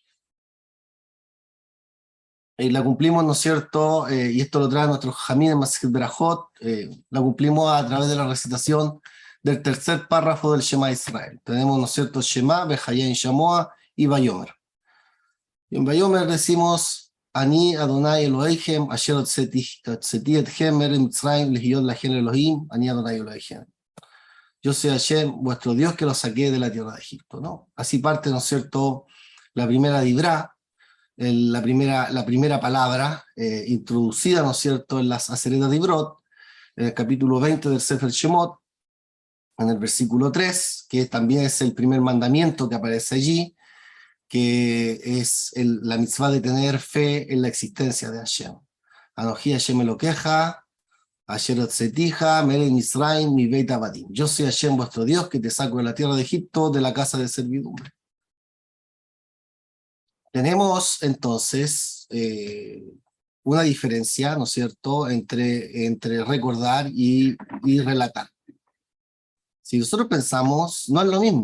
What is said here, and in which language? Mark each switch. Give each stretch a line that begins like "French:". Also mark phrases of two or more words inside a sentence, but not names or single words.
Spanish: La cumplimos, ¿no es cierto?, y esto lo trae nuestro Jamín en Masechet Berajot, la cumplimos a través de la recitación del tercer párrafo del Shema Israel. Tenemos, ¿no es cierto?, Shema, Behayain Shamoa y Bayomer. Y en Bayomer decimos,
Hebrew: אני ה' אלהיכם אשר הוצאתי אתכם ארץ מצרים להיות לכם אלהים אני ה' אלהיכם.
Spanish: Yo soy Hashem, vuestro Dios, que los saqué de la tierra de Egipto, ¿no? Así parte, ¿no es cierto?, la primera dibrá, la primera palabra introducida, ¿no es cierto?, en las
Hebrew: Aseret Dibrot,
Spanish: en el capítulo 20 del Sefer Shemot, en el versículo 3, que también es el primer mandamiento que aparece allí, que es la mitzvah de tener fe en la existencia de Hashem.
Hebrew: אנכי ה' אלהיך אשר הוצאתיך מארץ מצרים מבית עבדים.
Spanish: Yo soy Hashem, vuestro Dios, que te saco de la tierra de Egipto, de la casa de servidumbre. Tenemos entonces una diferencia, ¿no es cierto?, entre recordar y relatar. Si nosotros pensamos, no es lo mismo.